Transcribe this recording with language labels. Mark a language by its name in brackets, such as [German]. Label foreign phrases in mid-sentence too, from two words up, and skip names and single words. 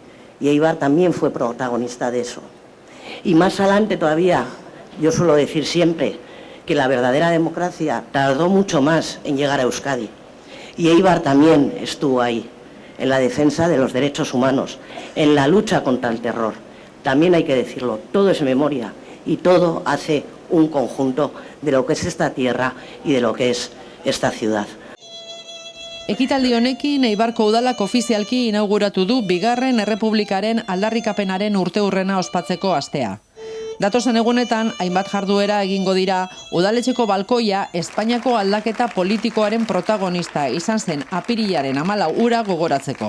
[Spanish] Y Eibar también fue protagonista de eso. Y más adelante todavía, yo suelo decir siempre que la verdadera democracia tardó mucho más en llegar a Euskadi. Y Eibar también estuvo ahí, en la defensa de los derechos humanos, en la lucha contra el terror. También hay que decirlo, todo es memoria y todo hace un conjunto de lo que es esta tierra y de lo que es esta ciudad. [Basque] Ekitaldi honekin Eibarko udalak ofizialki inauguratu du Bigarren Errepublikaren aldarrikapenaren urteurrena ospatzeko astea. Datozen egunetan, hainbat jarduera egingo dira, udaletxeko balkoia Espainiako aldaketa politikoaren protagonista izan zen apirilaren 14 ura gogoratzeko.